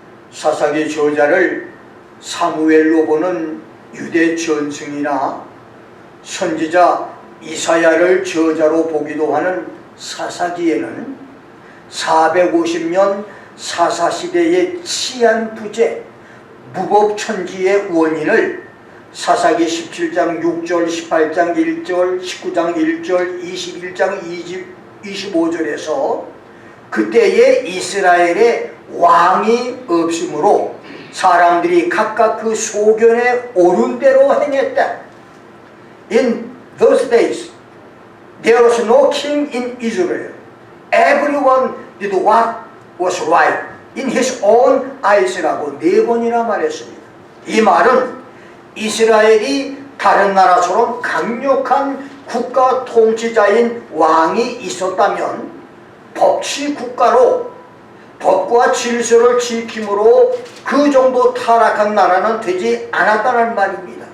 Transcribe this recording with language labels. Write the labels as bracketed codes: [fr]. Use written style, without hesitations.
[ko] 사사기 저자를 사무엘로 보는 유대 전승이나 선지자 이사야를 저자로 보기도 하는 사사기에는 450년 사사시대의 치안부재, 무법천지의 원인을 사사기 17장 6절, 18장 1절, 19장 1절, 21장 25절에서 그때의 이스라엘의 왕이 없으므로 사람들이 각각 그 소견에 옳은 대로 행했다. [en] In those days, there was no king in Israel. Everyone did what was right in his own eyes라고 [ko] 4번이나 말했습니다. 이 말은 이스라엘이 다른 나라처럼 강력한 국가 통치자인 왕이 있었다면 법치 국가로 법과 질서를 지킴으로 그 정도 타락한 나라는 되지 않았다는 말입니다.